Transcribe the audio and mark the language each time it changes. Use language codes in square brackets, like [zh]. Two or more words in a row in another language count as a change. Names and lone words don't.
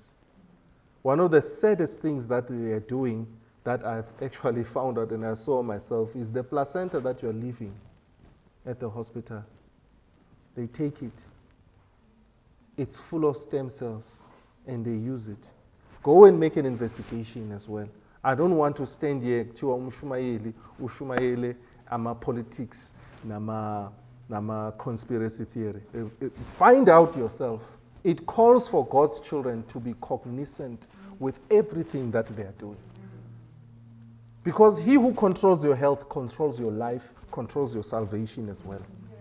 [en] One of the saddest things that they are doing that I've actually found out and I saw myself is the placenta that you're leaving at the hospital. They take it. It's full of stem cells and they use it. Go and make an investigation as well. I don't want to stand here to [zu] ushumayele ama politics nama [en] conspiracy theory. Find out yourself. It calls for God's children to be cognizant with everything that they are doing. Because he who controls your health controls your life, controls your salvation as well.